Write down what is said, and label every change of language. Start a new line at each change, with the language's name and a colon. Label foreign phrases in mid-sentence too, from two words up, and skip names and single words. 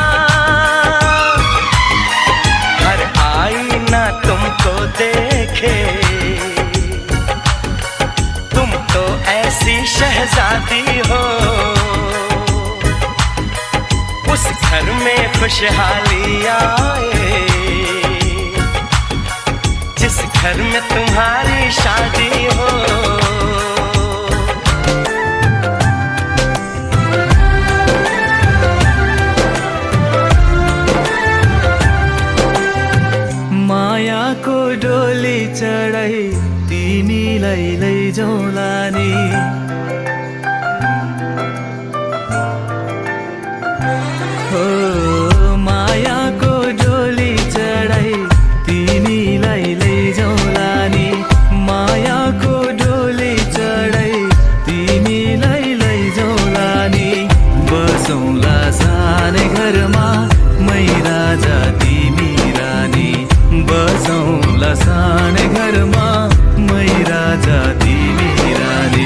Hindi: हर आईना तुमको देखे, तुम तो ऐसी शहजादी हो, उस घर में खुशहाली आए जिस घर में तुम्हारी शादी हो।
Nepali: माया को डोली चढाई तिमीलाई लैजाउँ लाने, हो माया को डोली चढाई तिमीलाई लैजाउँ लाने, माया को डोली चढाई तिमीलाई लैजाउँ लाने, बसौँला सानै घरमा मै राजा तिमी रानी, बसौँला सानै घरमा मै राजा तिमी रानी।